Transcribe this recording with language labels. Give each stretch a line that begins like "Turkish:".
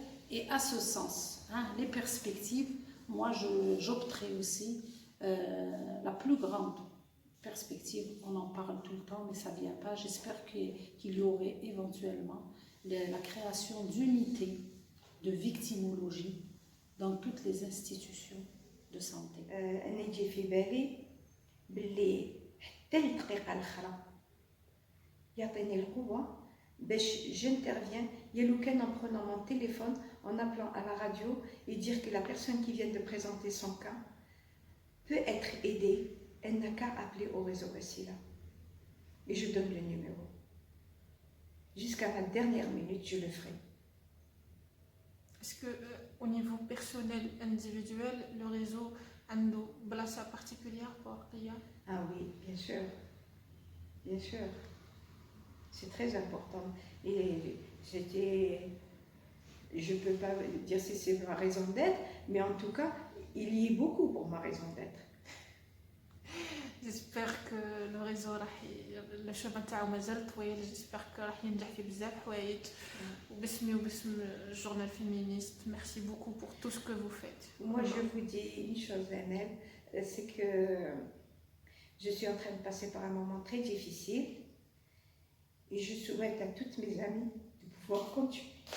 French: et à ce sens les perspectives, moi j'opterai aussi la plus grande perspective, on en parle tout le temps mais ça vient pas, j'espère qu'il y aurait éventuellement la création d'unités de victimologie dans toutes les institutions de santé.
Arabic: أنا يجي في بالي باللي حتى الدقيقة الأخرى يعطيني القوة باش j'interviens.
French: Il y a le cas en prenant mon téléphone, en appelant à la radio et dire que la personne qui vient de présenter son cas peut être aidée, elle n'a qu'à appeler au réseau Wassila. Et je donne le numéro. Jusqu'à la dernière minute, je le ferai. Est-ce que au niveau personnel, individuel, le réseau a une place particulière pour Ria? Ah oui, bien sûr. Bien sûr. C'est très important. Et je ne peux pas dire si c'est ma raison d'être, mais en tout cas, il y est beaucoup pour ma raison d'être. J'espère que le réseau le chemin تاعو مازال طويل.
Arabic: J'espère que راح ينجح في بزاف حوايج وباسمي وباسم الجورنال féministe.
French: Merci beaucoup pour tout ce que vous faites. Moi, je vous dis une chose, Amel, c'est que je suis en train de passer par un moment très difficile et je souhaite à toutes mes amies de pouvoir continuer.